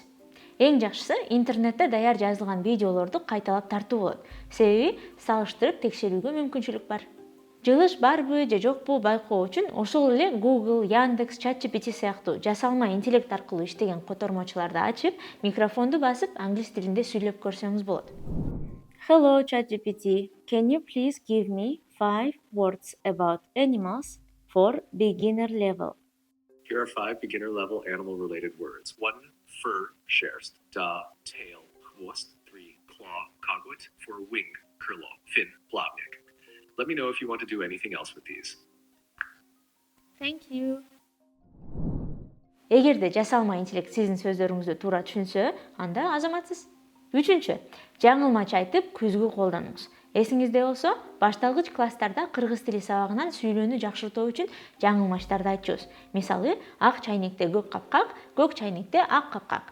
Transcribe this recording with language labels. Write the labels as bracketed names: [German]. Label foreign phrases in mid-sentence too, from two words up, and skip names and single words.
[Kyrgyz] Эң жакшысы интернетте даяр жазылган видеолорду кайталап тартуу болот. Себеби салыштырып текшерүүгө мүмкүнчүлүк бар. Жылыш барбы же жокпу байкоо үчүн ошол эле Google, Яндекс, ChatGPT сыяктуу жасалма интеллект аркылуу иштеген котормочуларды ачып, микрофонду басып, англис тилинде сүйлөп көрсөңүз болот. [English] Hello ChatGPT, can you please give me 5 words about animals for beginner level? Here are 5 beginner-level animal-related words. 1. Fur, шерсть. 2. Tail, хвост. 3. Claw, [Russian] коготь. 4. Wing, крыло. Fin, плавник. [English] Let me know if you want to do anything else with these. Thank you. [Kyrgyz] Эгерде жасалма интеллект сиздин сөздөрүңүздү туура түшүнсө, анда азаматсыз. 3. Жаңылмач айтып, күзгү колдонуңуз. Эсиңизде болсо, башталгыч класстарда кыргыз тили сабагынан сүйлөөнү жакшыртуу үчүн жаңылмачтарды айтчубуз. Мисалы, ак чайнекте көк чайнекте ак капкак.